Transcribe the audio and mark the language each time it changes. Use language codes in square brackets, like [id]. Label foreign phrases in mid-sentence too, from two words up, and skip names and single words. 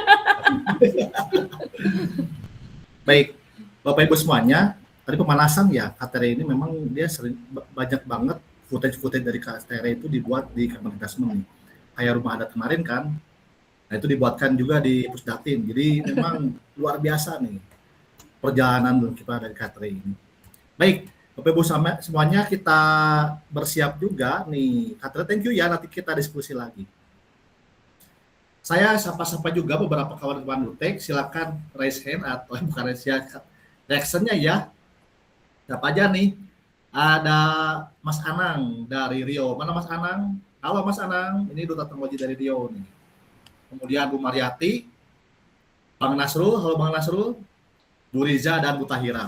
[id] Baik, Bapak Ibu semuanya, tadi pemanasan ya, Kak Tere ini memang dia sering banyak banget footage dari Kak Tere itu dibuat di Kementerian nih. Kayak rumah adat kemarin kan, nah itu dibuatkan juga di Pusdatin. Jadi memang luar biasa nih perjalanan kita dari Kak Tere ini. Baik, Bapak Ibu semuanya kita bersiap juga nih. Kak Tere, [en] thank you [id] ya, nanti kita diskusi lagi. Saya sapa-sapa juga beberapa kawan-kawan Lutek, silakan [en] raise hand [id] atau bukan [en] raise hand, [id] reaction-nya ya. Siapa aja nih? Ada Mas Anang dari Riau. Mana Mas Anang? Halo Mas Anang, ini Duta Teknologi dari Riau nih. Kemudian Bu Mariati, Bang Nasrul, halo Bang Nasrul, Bu Riza dan Bu Tahira.